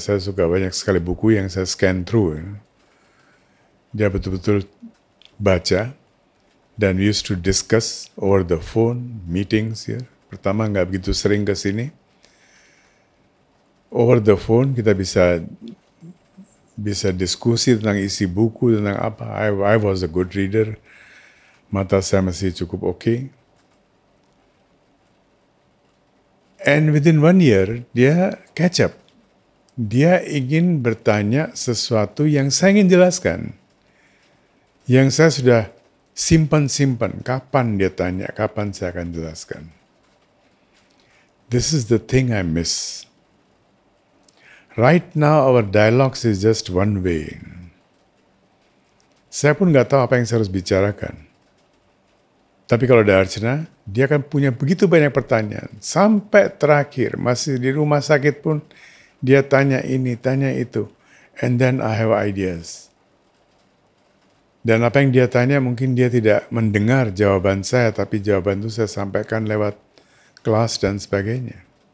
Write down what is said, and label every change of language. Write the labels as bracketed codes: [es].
[id] Saya suka banyak sekali buku yang saya [en] scan through. [id] Dia betul-betul baca, dan [en] we used to discuss over the phone, meetings here. [id] Pertama nggak begitu sering ke sini. [en] Over the phone [id] kita bisa diskusi tentang isi buku, tentang apa. [en] I was a good reader. [id] Mata saya masih cukup okay. [en] And within 1 year, [id] dia [en] catch up. [id] Dia ingin bertanya sesuatu yang saya ingin jelaskan. Yang saya sudah simpan-simpan. Kapan dia tanya, kapan saya akan jelaskan. [en] This is the thing I miss. Right now, our dialogues is just one way. [id] Saya pun nggak tahu apa yang saya harus bicarakan. Tapi kalau ada Archana, dia akan punya begitu banyak pertanyaan. Sampai terakhir, masih di rumah sakit pun, dia tanya ini, tanya itu. [en] And then I have ideas. [id] Dan apa yang dia tanya, mungkin dia tidak mendengar jawaban saya, tapi jawaban itu saya sampaikan lewat kelas dan sebagainya.